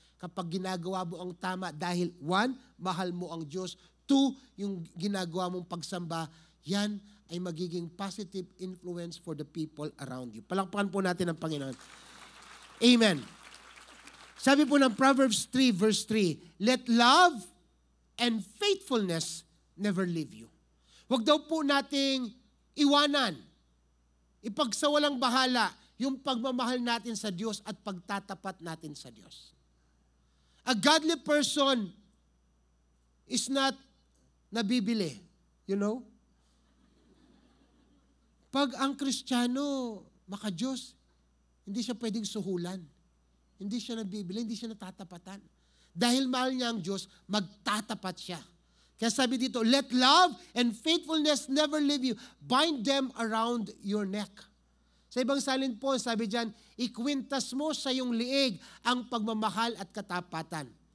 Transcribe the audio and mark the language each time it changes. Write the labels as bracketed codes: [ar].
[tl] Kapag ginagawa mo ang tama dahil one, mahal mo ang Diyos. Two, yung ginagawa mong pagsamba, yan ay magiging [en] positive influence for the people around you. [tl] Palakpakan po natin ang Panginoon. Amen. Sabi po ng [en] Proverbs 3 verse 3, let love and faithfulness never leave you. [tl] Huwag daw po nating iwanan, ipagsawalang bahala yung pagmamahal natin sa Diyos at pagtatapat natin sa Diyos. [en] A godly person is not [tl] nabibili, [en] you know? [tl] Pag ang Kristiyano maka-Diyos, hindi siya pwedeng suhulan. Hindi siya nabibili, hindi siya natatapatan. Dahil mahal niya ang Diyos, magtatapat siya. Kaya sabi dito, [en] let love and faithfulness never leave you. Bind them around your neck. [tl] Sa ibang salin po, sabi diyan, ikwintas mo sa iyong liig ang pagmamahal at katapatan.